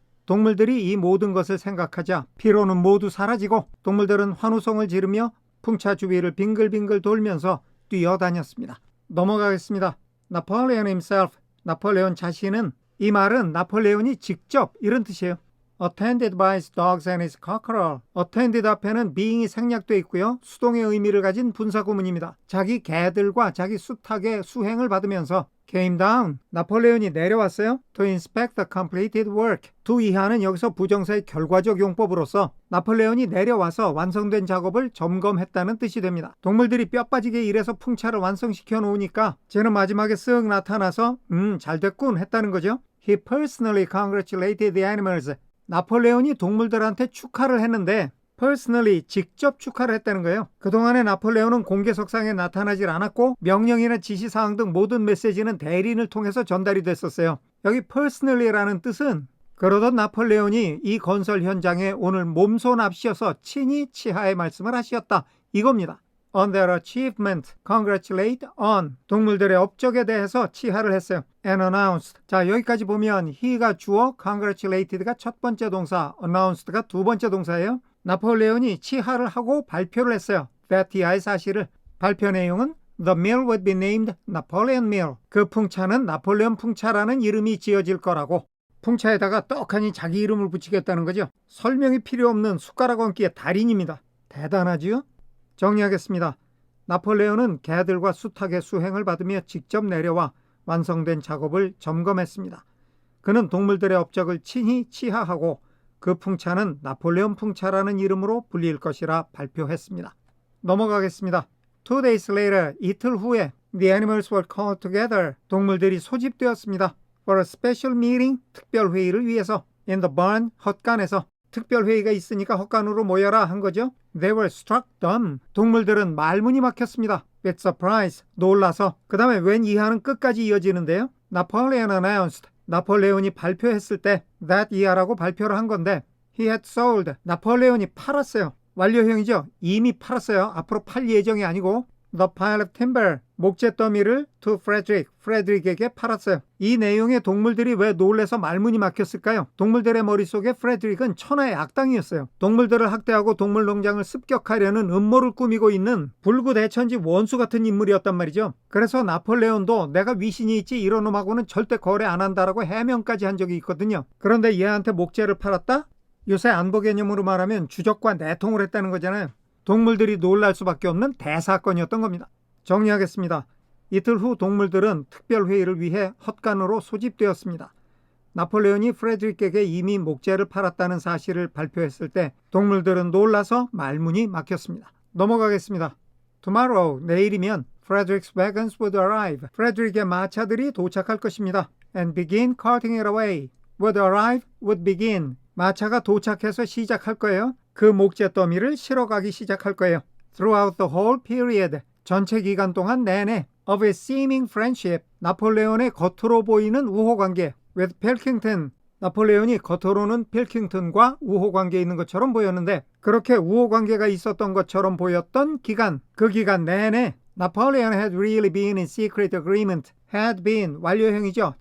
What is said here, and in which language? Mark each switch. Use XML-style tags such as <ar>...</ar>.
<ko>동물들이 이 모든 것을 생각하자 피로는 모두 사라지고 동물들은 환호성을 지르며 풍차 주위를 빙글빙글 돌면서 뛰어다녔습니다. 넘어가겠습니다. 나폴레온 himself. 나폴레온 자신은, 이 말은 나폴레온이 직접 이런 뜻이에요.</ko> <en>attended by his dogs and his cockerel.</en> <ko>attended 앞에는 being이 생략되어 있고요. 수동의 의미를 가진 분사구문입니다. 자기 개들과 자기 수탉의 수행을 받으면서</ko> <en>came down.</en> <ko>나폴레온이 내려왔어요.</ko> <en>to inspect the completed work.</en> <ko>to 이하는 여기서 부정사의 결과적 용법으로서 나폴레온이 내려와서 완성된 작업을 점검했다는 뜻이 됩니다. 동물들이 뼈 빠지게 일해서 풍차를 완성시켜 놓으니까 쟤는 마지막에 쓱 나타나서 잘 됐군 했다는 거죠.</ko> <en>He personally congratulated the animals.</en> <ko>나폴레온이 동물들한테 축하를 했는데 personally 직접 축하를 했다는 거예요. 그동안에 나폴레온은 공개석상에 나타나질 않았고 명령이나 지시사항 등 모든 메시지는 대리인을 통해서 전달이 됐었어요. 여기 personally라는 뜻은 그러던 나폴레온이 이 건설 현장에 오늘 몸소 납시어서 친히 치하의 말씀을 하시었다. 이겁니다.</ko> <en>On their achievement, congratulate on.</en> <ko>동물들의 업적에 대해서 치하를 했어요.</ko> <en>And announced.</en> <ko>자, 여기까지 보면 he가 주어, congratulated가 첫 번째 동사, announced가 두 번째 동사예요. 나폴레온이 치하를 하고 발표를 했어요. that 이하의 사실을. 발표 내용은</ko> <en>The mill would be named Napoleon Mill.</en> <ko>그 풍차는 나폴레온 풍차라는 이름이 지어질 거라고. 풍차에다가 떡하니 자기 이름을 붙이겠다는 거죠. 설명이 필요 없는 숟가락 얹기의 달인입니다. 대단하지요? 정리하겠습니다. 나폴레온은 개들과 수탉의 수행을 받으며 직접 내려와 완성된 작업을 점검했습니다. 그는 동물들의 업적을 친히 치하하고 그 풍차는 나폴레온 풍차라는 이름으로 불릴 것이라 발표했습니다. 넘어가겠습니다.</ko> <en>2 days later,</en> <ko>이틀 후에</ko> <en>the animals were called together.</en> <ko>동물들이 소집되었습니다.</ko> <en>For a special meeting,</en> <ko>특별 회의를 위해서.</ko> <en>In the barn,</en> <ko>헛간에서. 특별 회의가 있으니까 헛간으로 모여라 한 거죠.</ko> <en>They were struck dumb.</en> <ko>동물들은 말문이 막혔습니다.</ko> <en>With surprise.</en> <ko>놀라서. 그 다음에 when 이하는 끝까지 이어지는데요.</ko> <en>Napoleon announced.</en> <ko>나폴레온이 발표했을 때 that 이하라고 발표를 한 건데</ko> <en>he had sold.</en> <ko>나폴레온이 팔았어요. 완료형이죠. 이미 팔았어요. 앞으로 팔 예정이 아니고</ko> <en>the pile of timber,</en> <ko>목재 더미를</ko> <en>to Frederick,</en> <ko>프레드릭에게 팔았어요. 이 내용에 동물들이 왜 놀래서 말문이 막혔을까요? 동물들의 머릿속에 프레드릭은 천하의 악당이었어요. 동물들을 학대하고 동물 농장을 습격하려는 음모를 꾸미고 있는 불구대천지 원수 같은 인물이었단 말이죠. 그래서 나폴레온도 내가 위신이 있지 이런 놈하고는 절대 거래 안 한다라고 해명까지 한 적이 있거든요. 그런데 얘한테 목재를 팔았다? 요새 안보 개념으로 말하면 주적과 내통을 했다는 거잖아요. 동물들이 놀랄 수밖에 없는 대사건이었던 겁니다. 정리하겠습니다. 이틀 후 동물들은 특별회의를 위해 헛간으로 소집되었습니다. 나폴레온이 프레드릭에게 이미 목재를 팔았다는 사실을 발표했을 때 동물들은 놀라서 말문이 막혔습니다. 넘어가겠습니다.</ko> <en>Tomorrow,</en> <ko>내일이면</ko> <en>Frederick's wagons would arrive.</en> <ko>프레드릭의 마차들이 도착할 것입니다.</ko> <en>And begin carting it away. Would arrive, would begin.</en> <ko>마차가 도착해서 시작할 거예요. 그 목재 더미를 실어가기 시작할 거예요.</ko> <en>Throughout the whole period,</en> <ko>전체 기간 동안 내내</ko> <en>of his seeming friendship,</en> <ko>나폴레온의 겉으로 보이는 우호관계 with Pilkington, 나폴레온이 겉으로는 필킹턴과 우호관계에 있는 것처럼 보였는데 그렇게 우호관계가 있었던 것처럼 보였던 기간, 그 기간 내내</ko> <en>Napoleon had really been in secret agreement, had been,</en> <ko>완료형이죠.</ko>